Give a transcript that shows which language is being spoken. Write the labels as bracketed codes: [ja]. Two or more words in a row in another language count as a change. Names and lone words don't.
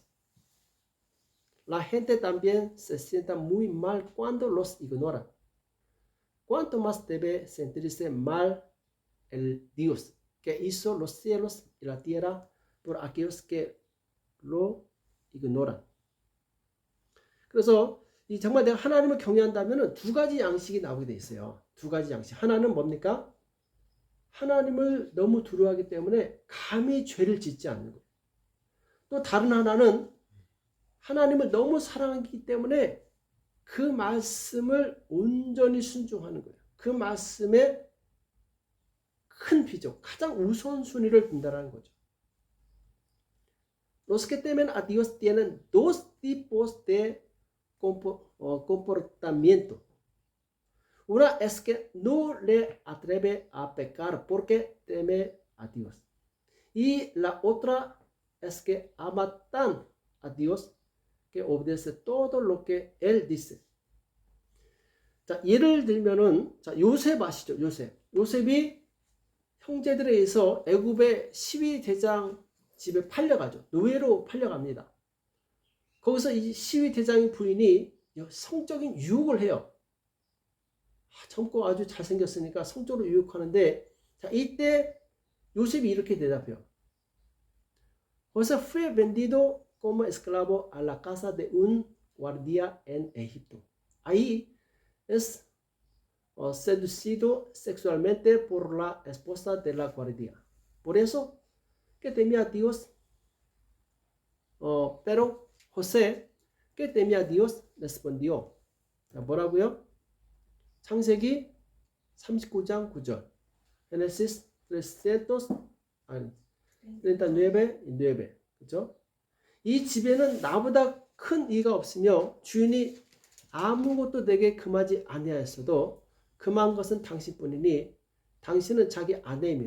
[es] La gente también se sienta muy mal cuando los ignora. ¿Cuánto más debe sentirse mal el Dios que hizo los cielos y la tierra por aquellos que lo ignoran? [ko] 그래서 정말 내가 하나님을 경외한다면 두 가지 양식이 나오게 돼 있어요. 두 가지 양식. 하나는 뭡니까? 하나님을 너무 두려워하기 때문에 감히 죄를 짓지 않는 거예요. 또 다른 하나는 하나님을 너무 사랑하기 때문에 그 말씀을 온전히 순종하는 거예요. 그 말씀에 큰 비중, 가장 우선순위를 둔다는 거죠. [es] Los que temen a Dios tienen dos tipos de comportamiento. Una es que no le atreve a pecar porque teme a Dios. Y la otra es que ama tan a Dios que obedece todo lo que Él dice. [ko] 자, 예를 들면은, 자, 요셉 아시죠? 요셉이 형제들에 의해서 애굽의 12대장 집에 팔려가죠. 노예로 팔려갑니다. 거기서 이 12대장의 부인이 성적인 유혹을 해요. 젊고 아주 잘생겼으니까 성적으로 유혹하는데, 자, 이때 요셉이 이렇게 대답해요. [es] José fue vendido como esclavo a la casa de un guardia en Egipto. Ahí es seducido sexualmente por la esposa de la guardia. Por eso que temía a Dios, pero José, que temía a Dios, respondió. [ko] 자, 뭐라고요? 창세기 39장 9절. [es] Génesis 39:9. 그죠? [ko] 이 집에는 나보다 큰 이가 없으며 주인이 아무것도 내게 금하지 아니하였어도 금한 것은 당신뿐이니 당신은 자기 아내입니다.